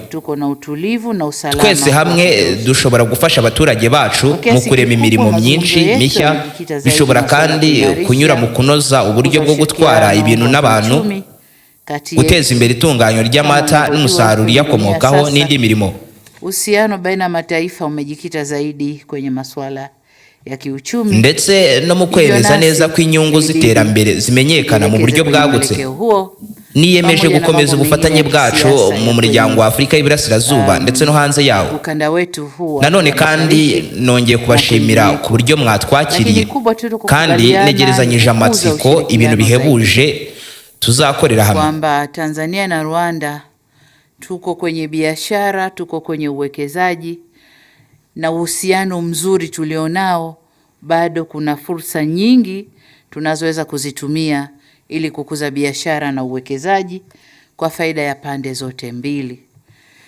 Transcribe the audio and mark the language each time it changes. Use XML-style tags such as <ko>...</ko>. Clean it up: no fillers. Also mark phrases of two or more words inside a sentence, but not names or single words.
<rw>Twese hamwe dushobora gufasha abaturage bacu mu kurema imirimo myinshi mishya, bishobora kandi kunyura mu kunoza uburyo bwo gutwara ibintu n'abantu, guteza imbere itunganywa ry'amata n'umusaruro yakomokaho n'indi mirimo.</rw> <sw>Uhusiano baina mataifa umejikita zaidi kwenye masuala ya kiuchumi,</sw> <rw>ndetse no mu kwemeza neza ko inyungu z'iterambere zimenyekana mu buryo bwagutse. Niyemeje gukomeza ubufatanye bwacu mu muryango wa Afrika y'Iburasirazuba ndetse no hanze yawo. Nanone kandi nongeye kubashimira ku buryo mwatwakiriye, kandi negerezanyije amatsiko ibintu bihebuje tuzakorera hamwe.</rw> <sw>Kwamba Tanzania na Rwanda tuko kwenye biashara, tuko kwenye uwekezaji, na uhusiano mzuri tulionao, bado kuna fursa nyingi tunazoweza kuzitumia ili kukuza biashara na uwekezaji kwa faida ya pande zote mbili.</sw>